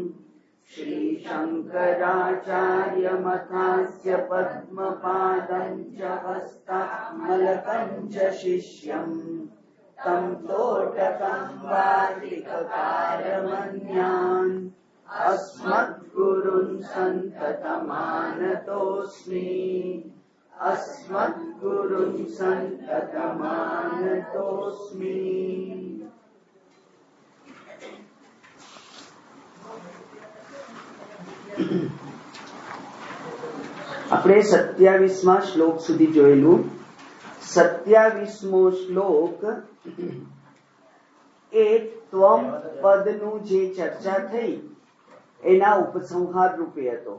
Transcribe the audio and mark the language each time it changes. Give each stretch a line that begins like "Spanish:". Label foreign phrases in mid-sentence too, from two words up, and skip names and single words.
Sanskrit: श्रीशङ्कराचार्यमथास्य पद्मपादं च हस्तामलकं च शिष्यं तं तोटकं वार्तिककारमन्यान् अस्मद्गुरुन् सन्ततमानतोऽस्मि अस्मद्गुरुन् सन्ततमानतोऽस्मि।
Gujarati: આપણે 27મા શ્લોક સુધી જોયેલું. 27મો શ્લોક એ ત્વમ પદનું જે ચર્ચા થઈ એના ઉપસંહાર રૂપે હતો.